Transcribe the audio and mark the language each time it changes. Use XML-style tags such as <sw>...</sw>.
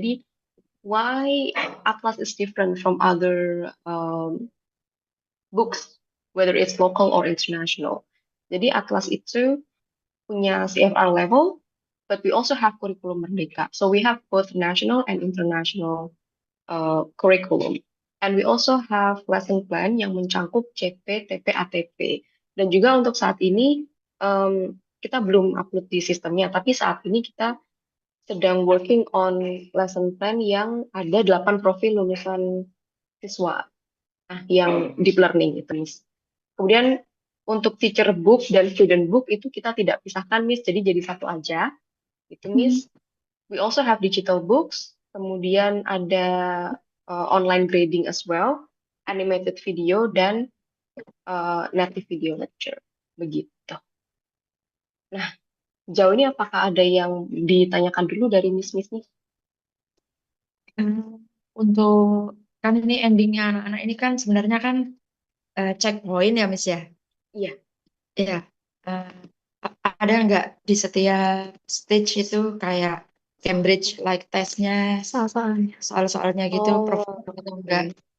<id>Jadi,</id> <en>why Atlas is different from other books, whether it's local or international.</en> <id>Jadi, Atlas itu punya CFR level,</id> <en>but we also have</en> <id>kurikulum merdeka.</id> <en>So, we have both national and international curriculum. And we also have lesson plan</en> <id>yang mencangkup CP, TP, ATP. Dan juga untuk saat ini, kita belum upload di sistemnya, tapi saat ini kita sedang</id> <en>working on lesson plan</en> <id>yang ada 8 profil lulusan siswa yang</id> <en>deep learning</en> <id>itu, Miss. Kemudian untuk teacher book dan student book itu kita tidak pisahkan, Miss, jadi satu aja. Itu, Miss.</id> <en>We also have digital books,</en> <id>kemudian ada</id> <en>online grading as well, animated video,</en> <id>dan</id> <en>native video lecture.</en> <id>Begitu. Nah, jauh ini apakah ada yang ditanyakan dulu dari Miss-Miss nih? Untuk kan ini endingnya anak-anak ini kan sebenarnya kan checkpoint ya, Miss ya? Iya. Iya. Ada nggak di setiap stage itu kayak Cambridge like testnya, soal-soalnya gitu, Prof, atau enggak?</id>